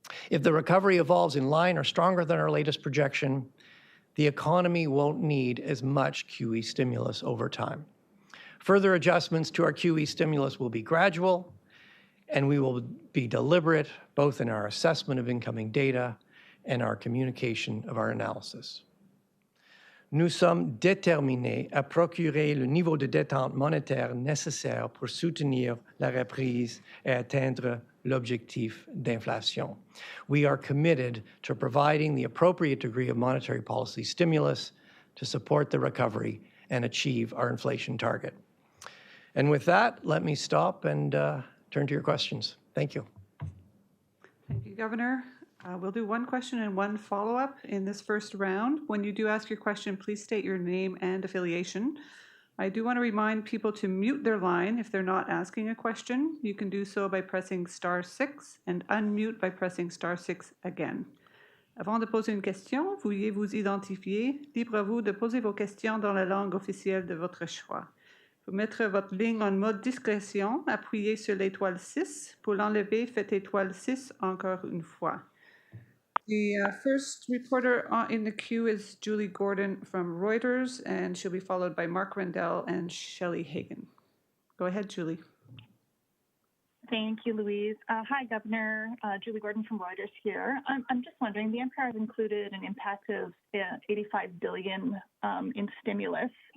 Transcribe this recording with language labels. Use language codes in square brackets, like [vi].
[en] If the recovery evolves in line or stronger than our latest projection, the economy won't need as much QE stimulus over time. Further adjustments to our QE stimulus will be gradual, and we will be deliberate both in our assessment of incoming data and our communication of our analysis. [fr] Nous sommes déterminés à procurer le niveau de détente monétaire nécessaire pour soutenir la reprise et atteindre l'objectif d'inflation. [en] We are committed to providing the appropriate degree of monetary policy stimulus to support the recovery and achieve our inflation target. And with that, let me stop and turn to your questions. Thank you. Thank you, Governor. We'll do one question and one follow-up in this first round. When you do ask your question, please state your name and affiliation. I do want to remind people to mute their line if they're not asking a question. You can do so by pressing *6 and unmute by pressing *6 again. [fr] Avant de poser une question, veuillez vous identifier. Libre à vous de poser vos questions dans la langue officielle de votre choix. Pour mettre votre ligne en mode discrétion, appuyez sur l'étoile 6. Pour l'enlever, faites étoile 6 encore une fois. [en] The first reporter in the queue is Julie Gordon from Reuters, and she'll be followed by Mark Rendell and Shelley Hagan. Go ahead, Julie. Thank you, Louise. Hi, Governor. Julie Gordon from Reuters here. I'm just wondering, the NPR has included an impact of $85 billion in stimulus.